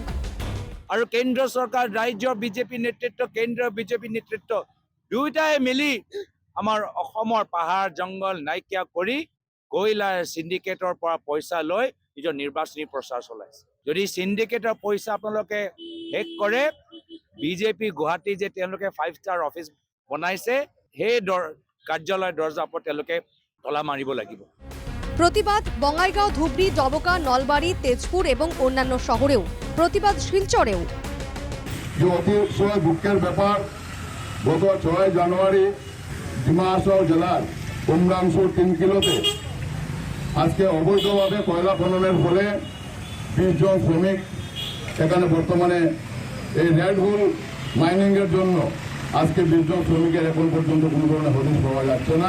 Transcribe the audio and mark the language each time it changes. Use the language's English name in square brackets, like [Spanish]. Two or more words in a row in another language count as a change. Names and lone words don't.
[Assamese] আৰু কেন্দ্ৰ চৰকাৰ, ৰাজ্যৰ বিজেপি নেতৃত্ব, কেন্দ্ৰীয় বিজেপি নেতৃত্ব দুয়োটাই মিলি আমাৰ অসমৰ পাহাৰ জংঘল নাইকিয়া কৰি কয়লাৰ চিণ্ডিকেটৰ পৰা পইচা লৈ নিজৰ নিৰ্বাচনী প্ৰচাৰ চলাইছে। যদি চিণ্ডিকেটৰ পইচা আপোনালোকে শেষ কৰে, বিজেপি গুৱাহাটী যে তেওঁলোকে [English] 5 star office [Assamese] বনাইছে, সেই কাৰ্যালয়ৰ দৰ্জাৰ ওপৰত তেওঁলোকে তলা মাৰিব লাগিব। [Bangla] প্রতিবাদ বঙাইগাঁও, ধুবড়ী, ডবকা, নলবাড়ী, তেজপুর এবং অন্যান্য শহরেও। প্রতিবাদ শিলচরেও। যে অতিশয় দুঃখের ব্যাপার, গত 6 জানুয়ারি ডিমা হাসাও জেলার উমরাংশুর 3 কিলোতে আজকে অবৈধভাবে কয়লা খননের ফলে 20 জন শ্রমিক এখানে বর্তমানে এই [English] red hole mining [Bangla] জন্য আজকে 20 জন শ্রমিকের এখন পর্যন্ত কোনো ধরনের হদিশ পাওয়া যাচ্ছে না।